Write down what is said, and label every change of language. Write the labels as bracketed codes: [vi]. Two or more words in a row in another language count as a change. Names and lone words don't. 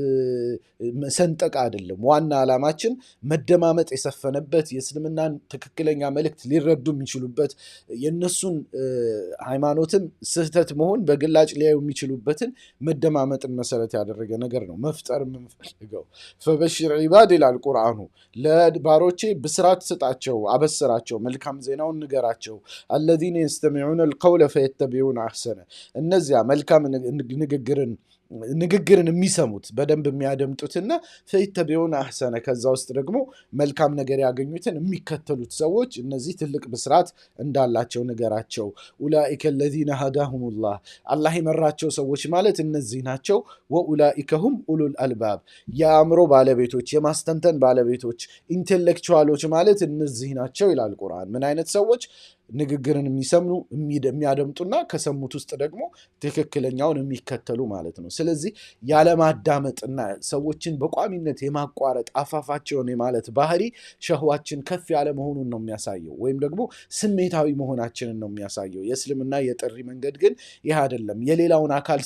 [am] ሰንጠቅ አይደለም። ዋና ዓላማችን መደማመጥ የሰፈነበት የእስልምናን ትክክለኛ መልእክት ሊረዱ የሚችሉበት የነሱን ሃይማኖትን ስህተት መሆን በግላጭ ሊያዩ የሚችሉበትን መደማመጥን መሰረት ያደረገ ነገር ነው መፍጠር የምንፈልገው። [ar] فبشر عباد [am] ይላል ቁርአኑ። ለባሮቼ ብስራት ስጣቸው፣ አበስራቸው፣ መልካም ዜናውን ንገራቸው። [ar] الذين يستمعون القول فيتبعون احسنه [am] እነዚያ መልካም ንግግርን የሚሰሙት በደንብ የሚያደምጡትና [ar] فيتبعون أحسن [am] ከዛ ውስጥ ደግሞ መልካም ነገር ያገኙትን የሚከተሉት ሰዎች እነዚህ ትልቅ ብስራት እንዳላቸው ንገራቸው። [ar] أولئك الذين هداهم الله [am] አላህ የመራቸው ሰዎች ማለት እነዚህ ናቸው። [ar] وأولئك هم أولو الألباب [am] የአእምሮ ባለቤቶች የማስተንተን ባለቤቶች ኢንቴሌክቹዋሎች ማለት እነዚህ ናቸው ይላል ቁርአን። ምን አይነት ሰዎች? ንግግርን የሚሰሙ የሚያደምጡና ከሰሙት ውስጥ ደግሞ ትክክለኛውን የሚከተሉ ማለት ነው። ስለዚህ ያለማዳመጥና ሰዎችን በቋሚነት የማቋረጥ አፋፋቸውን የማለት ባህሪ ሸህዋችን ከፍ ያለ መሆኑን ነው የሚያሳየው፣ ወይም ደግሞ ስሜታዊ መሆናችንን ነው የሚያሳየው። የእስልምና የጥሪ መንገድ ግን ይህ አይደለም። የሌላውን አካል